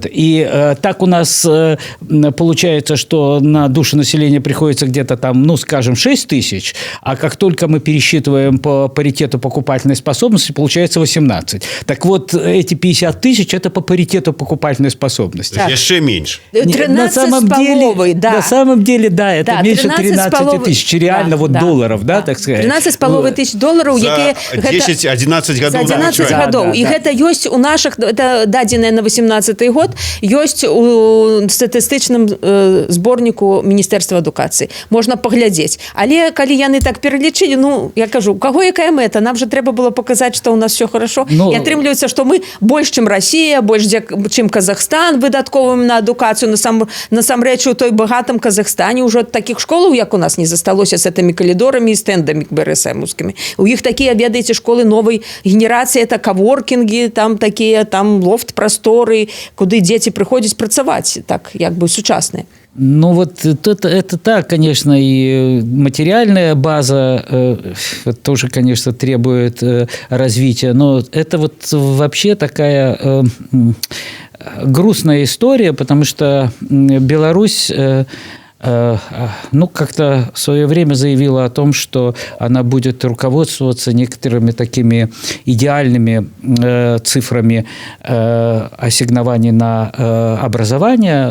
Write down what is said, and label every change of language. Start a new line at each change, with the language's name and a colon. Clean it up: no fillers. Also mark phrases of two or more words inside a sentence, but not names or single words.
Russian: И так у нас получается, что на душу населения приходится где-то там, ну, скажем, 6 тысяч, а как только мы пересчитываем по паритету покупательной способности, получается 18. Так вот, эти 50 тысяч – это по паритету покупательной способности. Еще меньше. 13,5, да. На самом деле, да, это Да, меньше 13 тысяч реально долларов, да, так сказать.
Belarusian: 13,5 тысяч долараў, За 10-11 гадоў. За 11 гадоў. І гэта ёсць у
Russian: наших, это
Belarusian: дадзеныя на 18 год, ёсць у статыстычным зборніку Міністэрства адукацыі. Можна паглядзець. Але калі яны так пералічылі, ну, я кажу, у каго якая мэта? Нам же трэба было показаць, што ў нас
Russian: все хорошо.
Belarusian: І атрымліваецца, што мы больш, чым Расія, больш, чым Казахстан выдатковым на адукацыю. Насамрэч, у той багатым Казахстане ўжо такіх школаў, як у нас, не засталося з гэтымі калідорамі і стэндамі БРСМовскімі. У іх такія, ведаеце, школы новай генерацыі, это каворкінгі, там такія, там лофт-прасторы, куды дзеці прыходзяць працаваць, так, як бы сучасныя.
Russian: Ну, вот это так, конечно, и материальная база тоже, конечно, требует развития, но это вот вообще такая грустная история, потому что Беларусь... ну, как-то в свое время заявила о том, что она будет руководствоваться некоторыми такими идеальными цифрами ассигнований на образование.